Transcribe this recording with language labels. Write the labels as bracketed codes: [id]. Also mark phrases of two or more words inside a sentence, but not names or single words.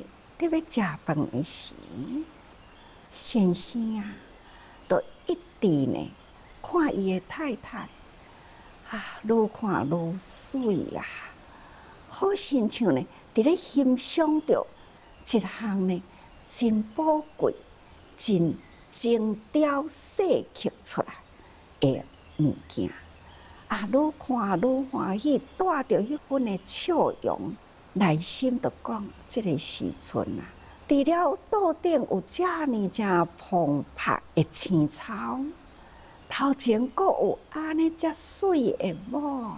[nan] 伫要食饭的时，先生啊，就一直呢看伊的太太啊，愈看愈水啊，好亲像呢伫咧欣赏着一项呢真宝贵、真精雕细刻出来的物件啊，愈看愈欢喜，带着迄份的笑容。内心就讲，这个时阵啊，除了桌顶有遮尔正澎湃的青草，头前阁有安尼遮水的某啊！